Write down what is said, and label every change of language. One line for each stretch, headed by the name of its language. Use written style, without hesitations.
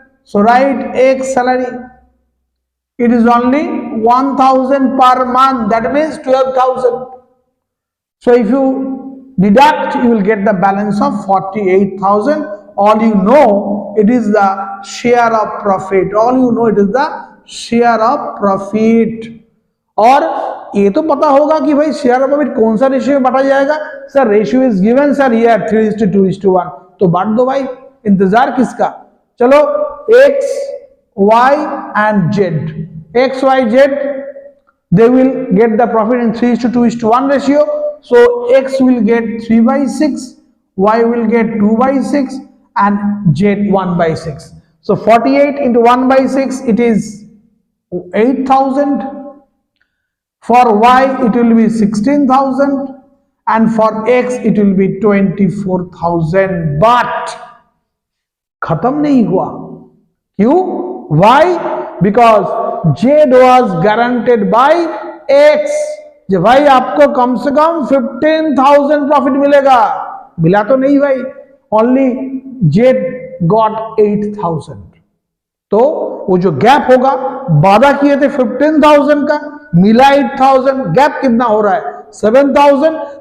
English: So write X salary. It is only 1,000 per month. That means 12,000. So if you deduct, you will get the balance of 48,000. All you know, it is the share of profit. All you know, it is the share of profit.
Hindi: और ये तो पता होगा कि भाई share of profit कौन सा ratio में बांटा जाएगा.
English: Sir ratio is given sir here 3:2:1.
Hindi: तो बांट दो भाई, इंतजार किसका.
English: चलो x y and z, x y z they will get the profit in 3:2:1 ratio. So x will get 3/6, y will get 2/6, and z 1/6. So 48 into 1/6, it is 8,000. For y it will be 16,000, and for x it will be 24,000.
Hindi: But खत्म नहीं हुआ. क्यों?
English: Why? Because z was guaranteed by x.
Hindi: जो भाई आपको कम से कम 15,000 profit मिलेगा. मिला तो नहीं भाई,
English: Only z got 8,000.
Hindi: तो वो जो गैप होगा, वादा किए थे 15,000 का, मिला 8,000, गैप कितना हो रहा है 7,000.